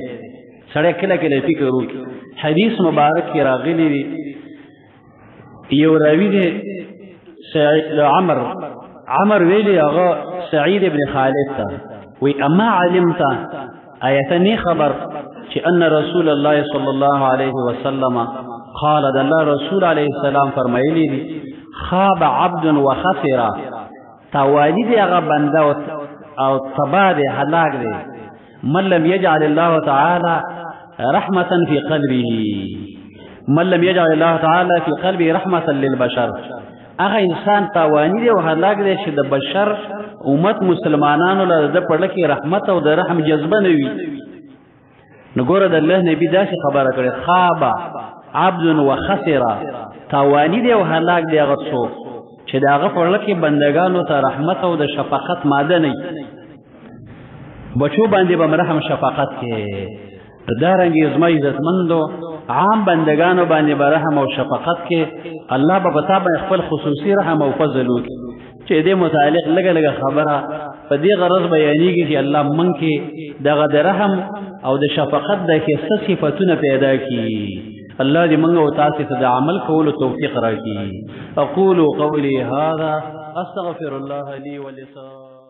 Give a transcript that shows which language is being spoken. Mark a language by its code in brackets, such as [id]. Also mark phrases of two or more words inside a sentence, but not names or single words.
[ps] سړی کله کله فکر وکړي. حدیث مبارک کې راغلی دی یو راوي دی عمر ویلی هغه سعید ابن خالد ته وی [ar] اما علمت آیتنی [ps] خبر چې [ar] ان رسول الله صلی الله علیه وسلم قال [ps] د الله رسول علیه السلام فرمایلی دي [ar] خاب عبد وخسر [ps] تاوانی دی هغه بنده او تبا دی هلاک دی [ar] من لم یجعل الله تعالی رحمة في قلبه من لم يجعل الله تعالى في قلبه رحمة للبشر. [ps] هغه انسان تاوانی دی او هلاک دی چې د بشر امت مسلمانانو له د پړه کې رحمت او د رحم جذبه نه وي. نو ګوره د الله نبی داسې خبره کړې [ar] خاب عبد وخسر [ps] تاوانی دی او هلاک دی هغه څوک چې د هغه پړه کې بندگانو ته رحمت او د شفقت ماده نه بچو باندې به رحم شفقت کې. دارنګه زما عزتمندو عام بندگانو باندې برحم او شفقت کې الله به پتا باندې خپل خصوصي رحم او فضل وکړي چې دې متعلق لګه خبره په دې غرض بیانېږي چې الله مونږ کې دغه د رحم او د شفقت د ښایسته صفتونه پیدا کړي. الله دې مونږ او تاسو ته د عمل کولو توفیق راکړي. [ar] اقول قولي هذا استغفر الله لي ولكم.